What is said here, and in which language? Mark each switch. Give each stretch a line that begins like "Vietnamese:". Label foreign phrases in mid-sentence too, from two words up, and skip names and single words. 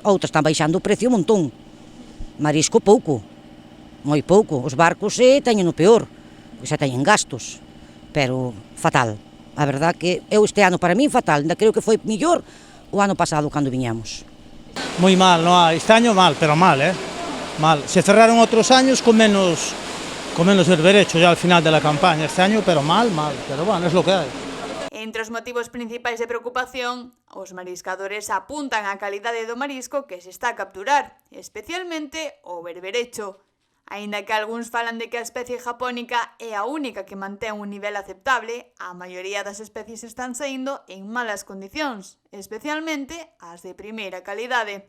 Galician: Outras están baixando o precio un montón. Marisco pouco, moi pouco. Os barcos teñen o peor, porque xa teñen gastos, pero fatal. A verdad que eu este ano para min fatal, ainda creo que foi mellor o ano pasado cando viñamos. Moi mal, no hai.
Spanish: Este año mal, pero mal, Mal. Se cerraron outros años con menos berberecho ya al final de la campaña. Este año, pero mal. Pero bueno, es lo que hai.
Galician: Entre os motivos principais de preocupación, os mariscadores apuntan á calidade do marisco que se está a capturar, especialmente o berberecho. Aínda que algúns falan de que a especie japónica é a única que mantén un nivel aceptable, a maioría das especies están saindo en malas condicións, especialmente as de primeira calidade.